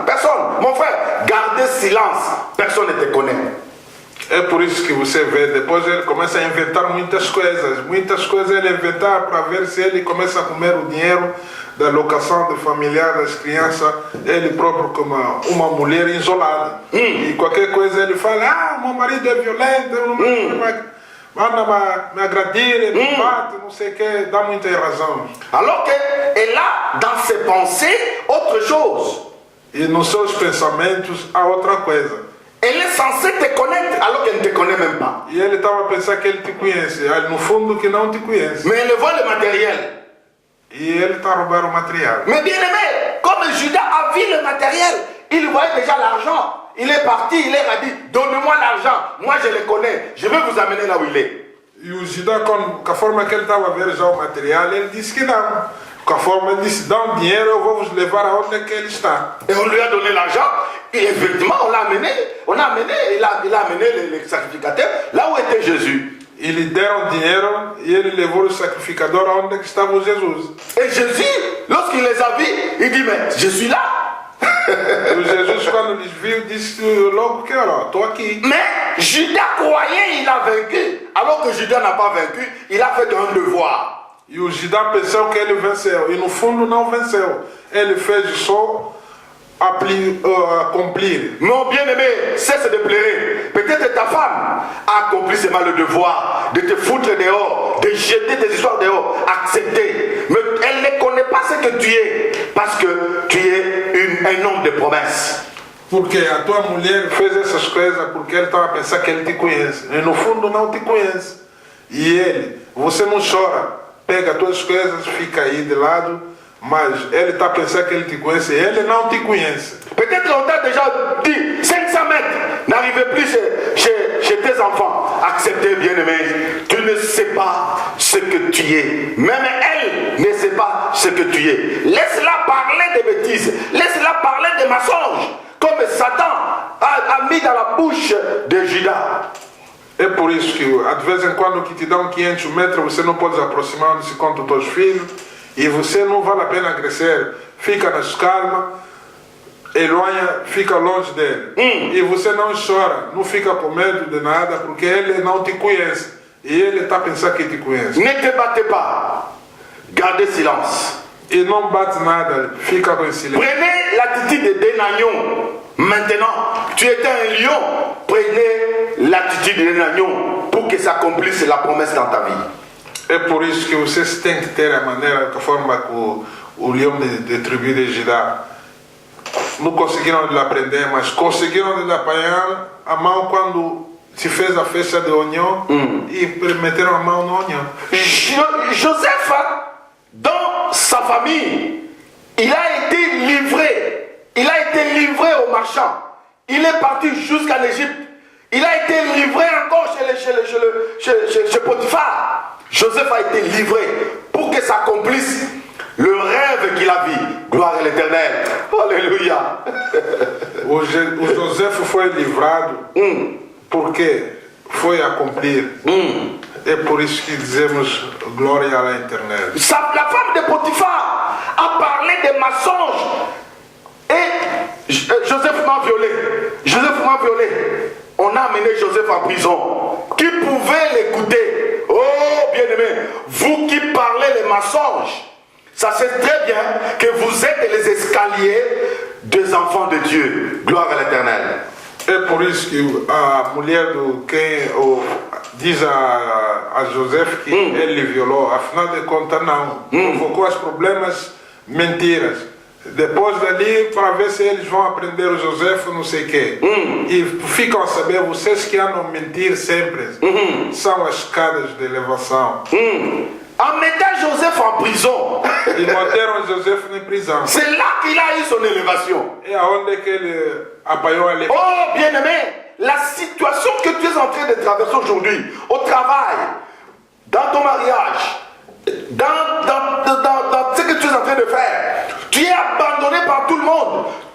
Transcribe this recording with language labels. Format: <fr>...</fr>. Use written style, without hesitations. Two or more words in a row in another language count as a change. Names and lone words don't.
<fr>Personne. Mon frère, gardez silence. Personne ne te connaît.</fr> <pt>É por isso que você vê, depois ele começa a inventar muitas coisas ele inventar para ver se ele começa a comer o dinheiro da locação de familiar das crianças, ele próprio como uma mulher isolada. E qualquer coisa ele fala, meu marido é violento, manda me agredir, ele me bate, não sei o que, dá muita razão.</pt> <fr>Alors qu'elle a dans ses pensées autre chose.</fr> <pt>E nos seus pensamentos há outra coisa.</pt> <fr>Elle est censée te connaître alors qu'elle ne te connaît même pas.</fr> <pt>E ele estava a pensar que ele te conhece, no fundo que não te conhece.</pt> <fr>Mais elle vole le matériel.</fr> <pt>E ele está a roubar o material.</pt> <fr>Mais bien aimé, comme Judas a vu le matériel, il voyait déjà l'argent. Il est parti, il leur a dit, donne-moi l'argent. Moi je le connais, je vais vous amener là où il est.</fr> <pt>E o Judas, com a forma que ele estava a ver já o material, ele disse que não. Com a forma, ele disse, dá um dinheiro, eu vou vos levar aonde é que ele está.</pt> <fr>Et on lui a donné l'argent. Et effectivement, il a amené les sacrificateurs là où était Jésus.</fr> <pt>E lhe deram dinheiro e ele levou o sacrificador aonde é que estava Jesus.</pt> <fr>Et Jésus, lorsqu'il les a vus, il dit, mais je suis là.</fr> <pt>E Jesus, quando les viu, disse logo que, olha, estou aqui.</pt> <fr>Mais Judas croyait il a vaincu. Alors que Judas n'a pas vaincu, il a fait un devoir.</fr> <pt>E o Judas pensou que ele venceu. E no fundo não venceu. Ele fez só accomplir.</pt> <fr>Mon bien-aimé, cesse de pleurer. Peut-être ta femme a accompli seulement le devoir de te foutre dehors, de jeter tes histoires dehors, accepter. Mais elle ne connaît pas ce que tu es, parce que tu es un homme de promesses.</fr> <pt>Porque a tua mulher fez essas coisas porque ele estava a pensar que ele te conhece. E no fundo não te conhece. E ele, você não chora, pega as tuas coisas, fica aí de lado. Mas ele está a pensar que ele te conhece, ele não te conhece.</pt> <fr>Peut-être on t'a déjà dit 500 mètres, n'arrivez plus chez tes enfants. Acceptez, bien-aimé, tu ne sais pas ce que tu es. Même elle ne sait pas ce que tu es. Laisse-la parler des bêtises, laisse-la parler des mensonges, comme Satan a mis dans la bouche de Judas.</fr> <pt>É por isso que, de vez em quando, que te dão 500 metros, você não pode aproximar onde se conta os teus filhos. E você não vale a pena crescer, fica nas calma, fica longe dele. E você não chora, não fica com medo de nada, porque ele não te conhece. E ele está a pensar que te conhece.</pt> <fr>Ne te battez pas, gardez silence.</fr> <pt>E não bate nada, fica com silêncio.</pt> <fr>Prenez l'attitude d'un agneau. Maintenant, tu étais un lion, prenez l'attitude d'un agneau pour que s'accomplisse la promesse dans ta vie.</fr> <pt>É por isso que vocês têm que ter a maneira, a forma que o leão de tribo de Judá não conseguiram lhe aprender, mas conseguiram lhe apanhar a mão quando se fez a festa de oignon e meteram a mão no oignon.</pt> <fr>Joseph, dans sa famille, il a été livré aux marchands. Il est parti jusqu'en Égypte. Il a été livré encore chez Potiphar. Joseph a été livré pour que s'accomplisse le rêve qu'il a vu. Gloire à l'Éternel. Alléluia.</fr> <pt>O Joseph foi livrado porque foi accomplir. É por isso que dizemos glória</pt> <fr>à l'Éternel. La femme de Potiphar a parlé des mensonges. Et Joseph m'a violé. On a amené Joseph en prison. Qui pouvait l'écouter? Oh, bien-aimé, vous qui parlez les mensonges, ça c'est très bien que vous êtes les escaliers des enfants de Dieu. Gloire à l'Éternel.</fr> <pt>É por isso que a mulher do quem diz a Joseph que ele violou, afinal de contas não. Provocou os problemas, mentiras. Depois dali, para ver se eles vão aprender o Joseph, não sei o quê. E ficam a saber, vocês que andam a mentir sempre, são as escadas de elevação.</pt> <fr>En mettant Joseph en prison,</fr> <pt>e meteram Joseph em prisão.</pt> <fr>C'est là qu'il a eu son élévation.</fr> <pt>É aonde que ele apanhou a elevação.</pt> <fr>Oh, bien-aimé, la situation que tu es en train de traverser aujourd'hui, au travail, dans ton mariage, dans ce que tu es en train de faire, tu es abandonné par tout le monde.</fr>